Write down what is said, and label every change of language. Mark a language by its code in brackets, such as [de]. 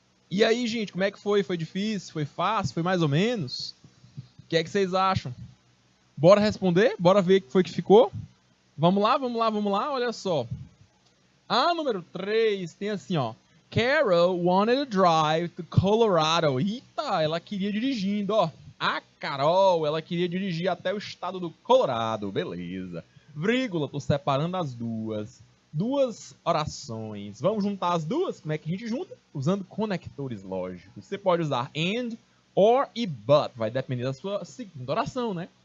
[pt] E aí, gente, como é que foi? Foi difícil? Foi fácil? Foi mais ou menos? O que é que vocês acham? Bora responder? Bora ver o que foi que ficou? Vamos lá, vamos lá, vamos lá. Olha só. A número 3 tem assim, ó. [en] Carol wanted to drive to Colorado. [pt] Eita, ela queria dirigindo, ó. A Carol, ela queria dirigir até o estado do Colorado. Beleza. Vírgula, tô separando as duas. Duas orações. Vamos juntar as duas? Como é que a gente junta? Usando conectores lógicos. Você pode usar and, or e but. Vai depender da sua segunda oração, né?